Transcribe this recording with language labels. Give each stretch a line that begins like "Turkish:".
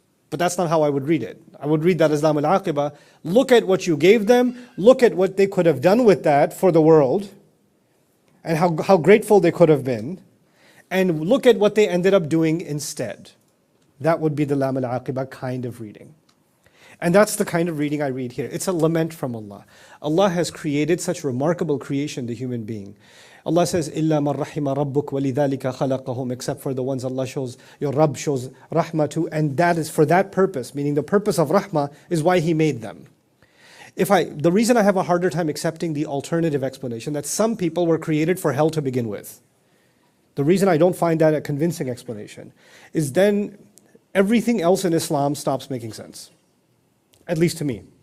English: But that's not how I would read it. I would read that as lam al-aqiba. Look at what you gave them, look at what they could have done with that for the world, and how grateful they could have been, and look at what they ended up doing instead. That would be the lam al-aqiba kind of reading. And that's the kind of reading I read here. It's a lament from Allah. Allah has created such remarkable creation, the human being. Allah says,
Arabic: إِلَّا مَنْ رَحِمَ رَبُّكَ وَلِذَلِكَ خَلَقَهُمْ.
English: Except for the ones Allah shows, your Rabb shows rahmah to, and that is for that purpose, meaning the purpose of rahmah is why He made them. The reason I have a harder time accepting the alternative explanation, that some people were created for hell to begin with. The reason I don't find that a convincing explanation is then everything else in Islam stops making sense. At least to me.